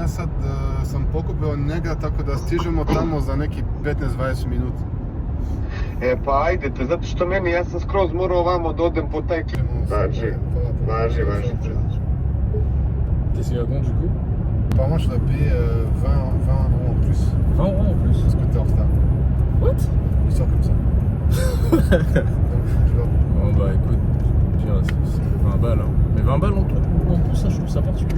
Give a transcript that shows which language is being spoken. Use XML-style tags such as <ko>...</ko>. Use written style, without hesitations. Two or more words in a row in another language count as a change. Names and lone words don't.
<sr>sad sam pokupio njega, tako da stižemo tamo za neki 15-20 minuta. E pa ajdete, zato što meni, ja sam skroz morao ovamo da odem po taj klip. Važi.</sr> <fr>Qu'est-ce qu'il raconte du coup? Apparemment, je dois payer 20 euros en plus. 20 euros en plus? Parce que t'es en retard.</fr> <en>What?</en> <fr>Une histoire comme ça. Donc, je dois... Bon bah écoute, je veux dire, c'est 20 balles. Hein. Mais 20 balles en tout en plus, ça je trouve ça particulier.</fr>